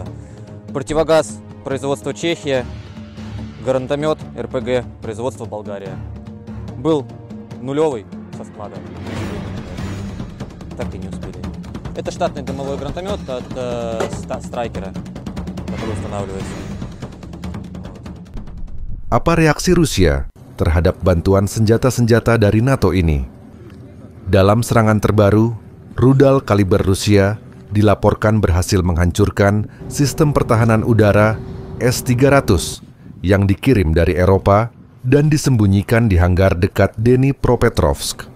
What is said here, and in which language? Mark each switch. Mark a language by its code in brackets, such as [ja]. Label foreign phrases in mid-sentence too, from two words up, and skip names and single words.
[ru] Противогаз производства Чехия. Гранатомет РПГ производства Болгария. Был нулевый со склада. Так и не успели. Это штатный дымовой гранатомет от Страйкера, который устанавливается. [id] Apa reaksi Rusia terhadap bantuan senjata-senjata dari NATO ini? Dalam serangan terbaru, rudal kaliber Rusia dilaporkan berhasil menghancurkan sistem pertahanan udara S-300 yang dikirim dari Eropa dan disembunyikan di hanggar dekat Dnipropetrovsk.